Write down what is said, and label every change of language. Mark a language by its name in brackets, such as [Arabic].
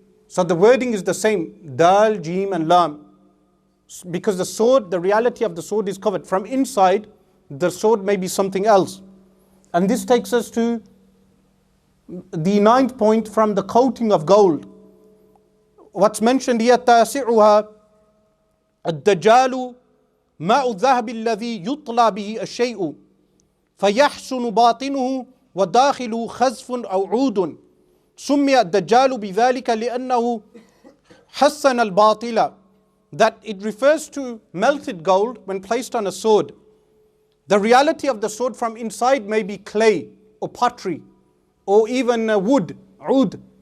[English] So the wording is the same, dal, jim and lam, because the sword, the reality of the sword is covered. From inside, the sword may be something else. And this takes us to the ninth point, from the coating of gold. What's mentioned here, [Arabic] تاسعها الدجال ماء الذهب الذي يطلى به الشيء فيحسن باطنه وداخله خزف أو عود. سمي الدجال بذلك لأنه حسن الباطل, [English] that it refers to melted gold when placed on a sword. The reality of the sword from inside may be clay or pottery or even wood, oud.